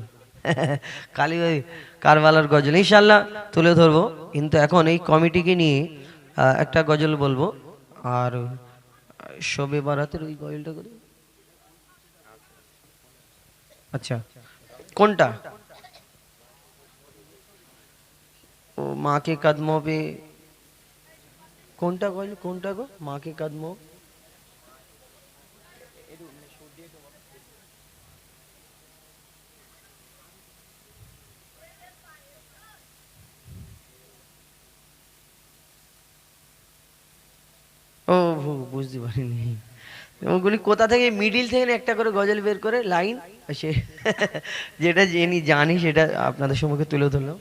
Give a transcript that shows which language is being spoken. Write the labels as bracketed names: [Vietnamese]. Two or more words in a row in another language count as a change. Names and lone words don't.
[Bangla] কালী ভাই কারবালার গজল ইনশাল্লাহ তুলে ধরবো, কিন্তু এখন এই কমিটিকে নিয়ে একটা গজল বলবো। আর শবে বারাতের ওই গজলটা করি। আচ্ছা কোনটা? [Hindi] ओ माँ के कदमों पे [Bangla] কোনটা গো, কোনটা গো [Hindi] माँ के कदमों। [Bangla] ও বুঝতে পারিনি ওগুলি কোথা থেকে, মিডিল থেকে একটা করে গজল বের করে লাইন, সে যেটা জানি সেটা আপনাদের সম্মুখে তুলে ধরলাম।